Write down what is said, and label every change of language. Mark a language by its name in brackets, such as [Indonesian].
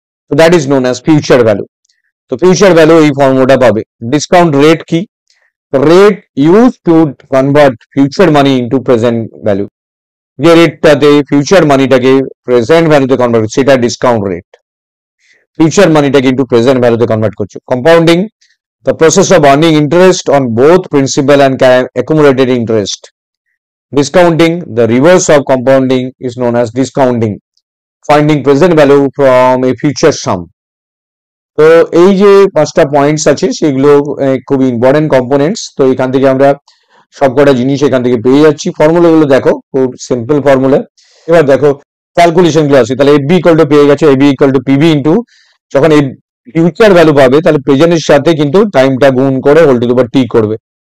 [Bangla] তো [English] That is known as future value. [Bangla] তো future value এই ফর্মুলাটা পাবে। ডিসকাউন্ট রেট কি? [English] Rate used to convert future money into present value. [Bangla] যে রেটটাতে ফিউচার মানিটাকে প্রেজেন্ট ভ্যালুতে কনভার্ট করছে সেটা discount rate. Future মানিটাকে into present ভ্যালুতে কনভার্ট করছে। [English] Compounding, the process of earning interest on both principal and accumulated interest. Discounting, the reverse of compounding is known as discounting. Finding present value from a future sum. [Bangla] তো এই যে পাঁচটা points আছে সেগুলো খুব important components. তো এখান থেকে আমরা সবকটা জিনিস এখান থেকে পেয়ে যাচ্ছি। ফর্মুলাগুলো দেখো, খুব সিম্পল ফর্মুলা। এবার দেখো ক্যালকুলেশন গুলো আছে। তাহলে এফবি ইকুয়াল টু পেয়ে গেছে, AB equal to PB into, যখন এই ফিউচার ভ্যালু পাবে তাহলে প্রেজেন্টের সাথে কিন্তু টাইমটা গুণ করে হোল টু দি পাওয়ার টি করবে।